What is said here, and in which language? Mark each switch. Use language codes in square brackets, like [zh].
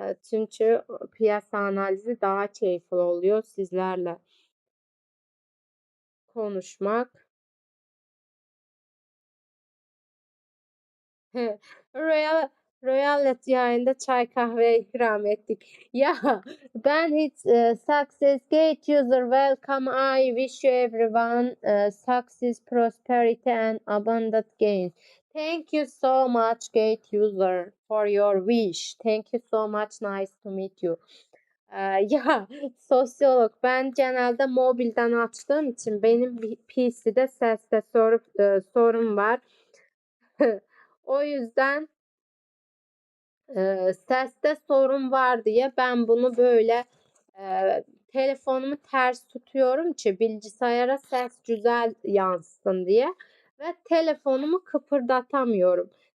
[tr] Çünkü piyasa analizi daha keyifli oluyor sizlerle konuşmak. Royal Royalet yayında çay kahve ikram ettik. Ya ben hiç [en] success gate user welcome. I wish you everyone success, prosperity and abundant gain. Thank you so much gate user for your wish. Thank you so much. Nice to meet you. [tr] Ya sosyolog ben genelde mobilden açtığım için benim PC'de seste sorun var. O yüzden seste sorun var diye ben bunu böyle telefonumu ters tutuyorum ki bilgisayara ses güzel yansısın diye ve telefonumu kıpırdatamıyorum.